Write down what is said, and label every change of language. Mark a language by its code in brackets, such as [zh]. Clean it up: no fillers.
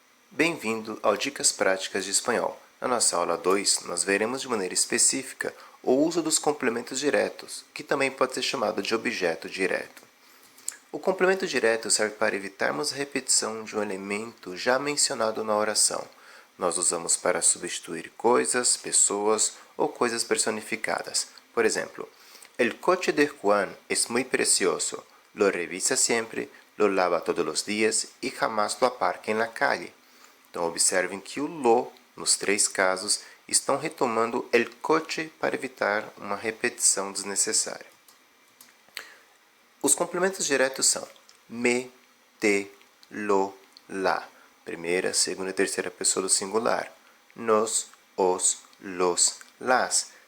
[pt] Bem-vindo ao Dicas Práticas de Espanhol. Na nossa aula 2, nós veremos de maneira específica o uso dos complementos diretos, que também pode ser chamado de objeto direto. O complemento direto serve para evitarmos a repetição de um elemento já mencionado na oração. Nós usamos para substituir coisas, pessoas ou coisas personificadas. [es] Por exemplo, el coche de Juan es muy precioso. Lo revisa siempre, lo lava todos los días y jamás lo aparca en la calle. [pt] Então, observem que o lo, nos três casos, estão retomando el coche para evitar uma repetição desnecessária. Os complementos diretos são me, te, lo, la. Primeira, segunda e terceira pessoa do singular. Nos, os, los, las.